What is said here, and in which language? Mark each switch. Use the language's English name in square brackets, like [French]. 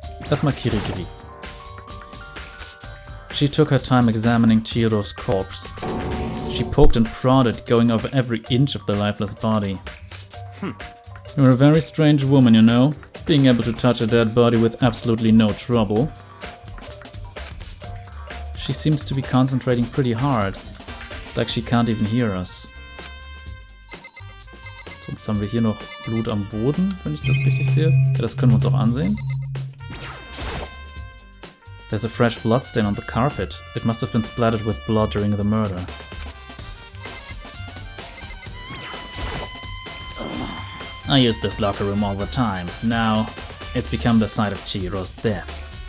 [German] Erstmal Kirigiri. [English] She took her time examining Chihiro's corpse. She poked and prodded, going over every inch of the lifeless body. You're a very strange woman, you know. Being able to touch a dead body with absolutely no trouble. She seems to be concentrating pretty hard. It's like she can't even hear us. [German] Sonst haben wir hier noch Blut am Boden, wenn ich das richtig sehe. Ja, das können wir uns auch ansehen. [English] There's a fresh bloodstain on the carpet. It must have been splattered with blood during the murder. I use this locker room all the time. Now, it's become the site of Chihiro's death.